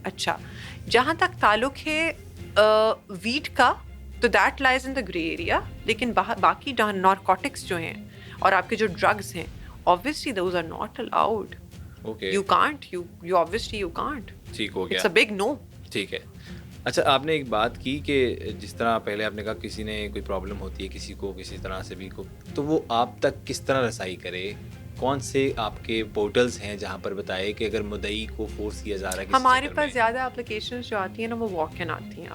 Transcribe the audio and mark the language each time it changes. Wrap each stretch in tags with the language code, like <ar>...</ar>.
<ur>اچھا, جہاں تک تعلق ہے ویٹ کا تو</ur> <en>that lies in the grey area,</en> <ur>لیکن باقی نارکوٹکس جو ہیں اور آپ کے جو ڈرگس ہیں</ur> <en>obviously those are not allowed. You can't, you obviously you can't.</en> <ur>ٹھیک ہو گیا,</ur> <en>it's a big no.</en> <ur>ٹھیک ہے. اچھا, آپ نے ایک بات کی کہ جس طرح پہلے آپ نے کہا کسی نے کوئی پرابلم ہوتی ہے کسی کو کسی طرح سے بھی کو, تو وہ آپ تک کس طرح رسائی کرے, کون سے آپ کے پورٹلز ہیں جہاں پر بتائے کہ اگر مدعی کو فورس کیا جا رہا ہے. ہمارے پاس زیادہ اپلیکیشنز جو آتی ہیں نا وہ واک ان آتی ہیں.</ur>